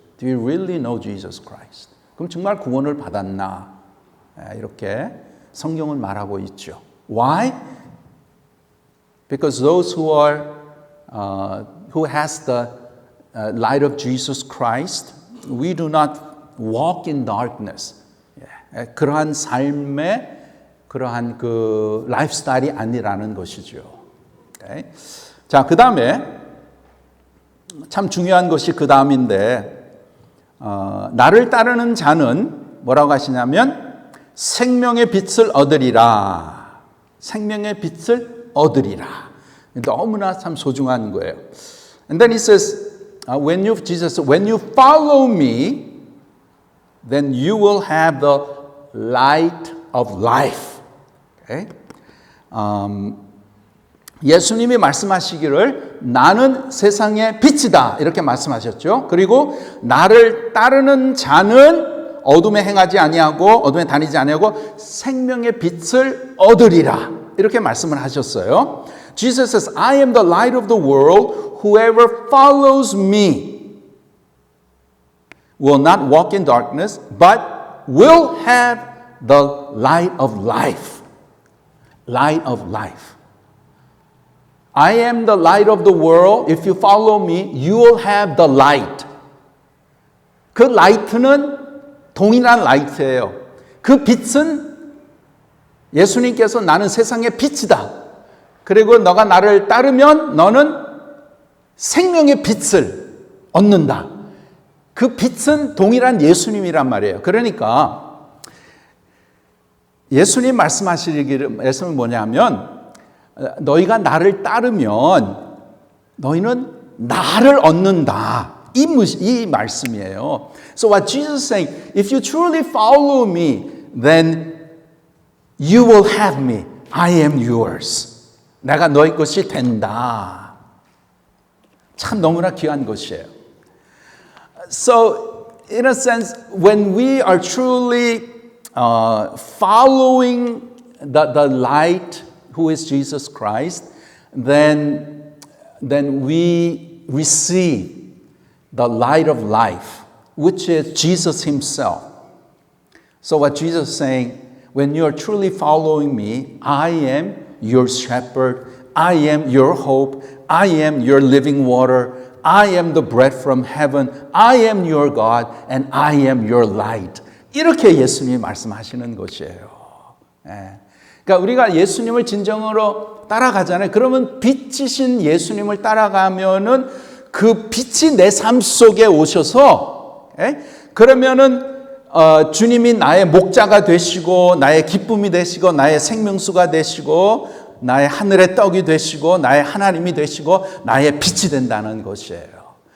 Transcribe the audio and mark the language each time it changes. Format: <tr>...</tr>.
<en>Do you really know Jesus Christ?</en> <ko>그럼 정말 구원을 받았나? 이렇게 성경은 말하고 있죠.</ko> <en>Why? Because those who has the light of Jesus Christ, we do not walk in darkness.</en> <ko>그러한 삶의 그러한 그 라이프스타일이 아니라는 것이죠.</ko> <en>Okay?</en> <ko>자, 그 다음에 참 중요한 것이 그 다음인데 나를 따르는 자는 뭐라고 하시냐면 생명의 빛을 얻으리라. 생명의 빛을 얻으리라. 너무나 참 소중한 거예요.</ko> <en>And then he says, when you follow me, then you will have the light of life. Okay?</en> <ko>예수님이 말씀하시기를 나는 세상의 빛이다 이렇게 말씀하셨죠. 그리고 나를 따르는 자는 어둠에 행하지 아니하고 어둠에 다니지 아니하고 생명의 빛을 얻으리라. 이렇게 말씀을 하셨어요.</ko> <en>Jesus says, I am the light of the world. Whoever follows me will not walk in darkness, but will have the light of life. Light of life. I am the light of the world. If you follow me, you will have the light.</en> <ko>그 라이트는 동일한 라이트예요. 그 빛은 예수님께서 나는 세상의 빛이다. 그리고 너가 나를 따르면 너는 생명의 빛을 얻는다. 그 빛은 동일한 예수님이란 말이에요. 그러니까 예수님 말씀하시기를 말씀은 뭐냐면 너희가 나를 따르면 너희는 나를 얻는다. 이 말씀이에요.</ko> <en>So what Jesus is saying, if you truly follow me, then you will have me. I am yours.</en> <ko>내가 너희 것이 된다. 참 너무나 귀한 것이에요.</ko> <en>So in a sense, when we are truly following the light who is Jesus Christ, then we receive the light of life, which is Jesus himself. So what Jesus is saying, when you are truly following me, I am your shepherd, I am your hope, I am your living water, I am the bread from heaven, I am your God, and I am your light.</en> <ko>이렇게 예수님이 말씀하시는 것이에요. 그러니까 우리가 예수님을 진정으로 따라가잖아요. 그러면 빛이신 예수님을 따라가면은 그 빛이 내 삶 속에 오셔서, 그러면은 주님이 나의 목자가 되시고 나의 기쁨이 되시고 나의 생명수가 되시고 나의 하늘의 떡이 되시고 나의 하나님이 되시고 나의 빛이 된다는 것이에요.</ko>